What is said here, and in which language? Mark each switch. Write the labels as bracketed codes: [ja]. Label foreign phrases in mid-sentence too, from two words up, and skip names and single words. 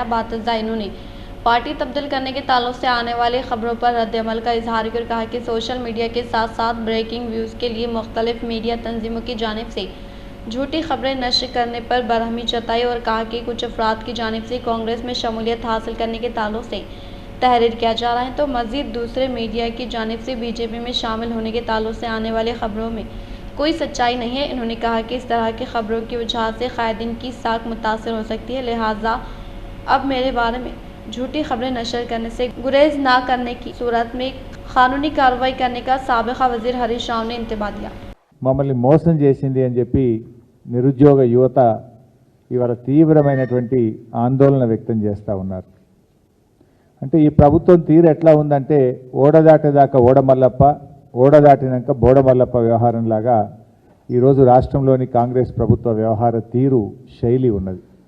[ur] بعد انہوں نے پارٹی تبدیل کرنے کے تعلق سے آنے والی خبروں پر رد عمل کا اظہار کیا اور کہا کہ [en] social media [ur] کے ساتھ ساتھ [en] breaking views [ur] کے لیے مختلف میڈیا تنظیموں کی جانب سے جھوٹی خبریں نشر کرنے پر برہمی جتائی اور کہا کہ کچھ افراد کی جانب سے کانگریس میں شمولیت حاصل کرنے کے تعلق سے تحریر کیا جا رہا ہے، تو مزید دوسرے میڈیا کی جانب سے بی جے پی میں شامل ہونے کے تعلق سے آنے والی خبروں میں کوئی سچائی نہیں ہے۔ انہوں نے کہا کہ اس طرح کی خبروں کی وجہ سے قائدین کی ساکھ متاثر ہو سکتی ہے، لہٰذا اب میرے بارے میں جھوٹی خبریں نشر کرنے سے گریز نہ کرنے کی صورت میں قانونی کارروائی کرنے کا سابقہ وزیر ہریش راؤ نے انتباہ دیا۔ [te] మమ్మల్ని మోసం చేసింది అని చెప్పి నిరుద్యోగ యువత ఇవాళ తీవ్రమైనటువంటి ఆందోళన వ్యక్తం చేస్తూ ఉన్నారు. అంటే ఈ ప్రభుత్వం తీరు ఎట్లా ఉందంటే ఓడదాటేదాకా ఓడమల్లప్ప, ఓడదాటినాక బోడమల్లప్ప వ్యవహారంలాగా ఈరోజు రాష్ట్రంలోని కాంగ్రెస్ ప్రభుత్వ వ్యవహార తీరు శైలి ఉన్నది.